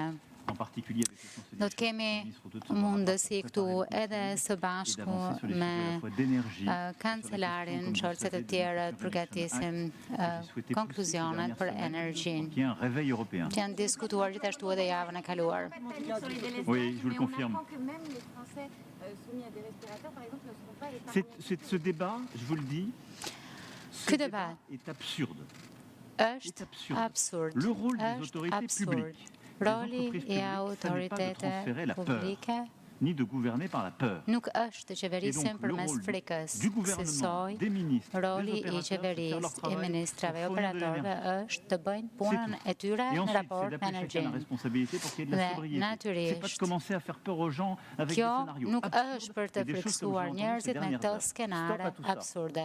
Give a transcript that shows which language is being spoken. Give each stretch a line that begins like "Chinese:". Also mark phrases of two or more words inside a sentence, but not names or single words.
Albanian: Do të kemi mundësi këtu edhe së bashku me kancelarin Scholz e të tjerët përgatisim konkluzionet për energjinë që janë diskutuar gjithashtu edhe javën e kaluar.
French: Oui, je vous le confirme. Ce débat, je vous le dis, est absurde.
Albanian: Është absurd.
French: Le rôle des autorités publiques,
Albanian: Roli I autoriteteve publike
French: ni de gouverner par la peur.
Albanian: Nuk është të qeverisën përmes frikës, kësaj roli I qeverisë, I ministrave, operatorëve është të bëjnë punën e tyre në raport me energjinë. Dhe natyrisht, kjo nuk është për të frikësuar njerëzit me këto skenare absurde.